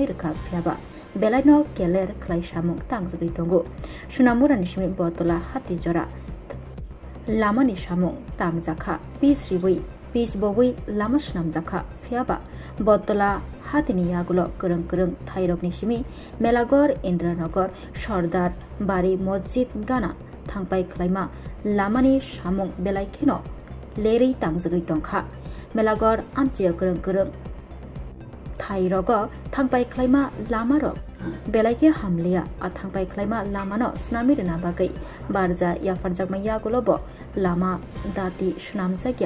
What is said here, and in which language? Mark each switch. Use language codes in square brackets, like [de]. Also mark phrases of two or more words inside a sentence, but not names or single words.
[trp] रोखा फ्याबा बेलायनो केलेर ख्लाय सामुं तांजगै दंगो सुनामुरा निसिमे बतला हाति जरा लामानि सामुं तांजाखा पिस रिबै पिस बगै लामा स्नामजाखा फ्याबा बतला हातिनि यागुलो करं करं थाइरकनि सिमी मेलागर इन्द्रनगर सरदार बारी मस्जिद गाना थांबाय ख्लायमा लामानि सामुं बेलायखेनो लेरै तांजगै दंखा मेलागर आमचिया करं करं थाइरग थांबाय ख्लायमा लामारो बेलायखे हामलिया आ थांबाय ख्लायमा लामानो स्नामिरना बागै बारजा याफारजागमा यागुलोबो लामा दाति सुनामजागिया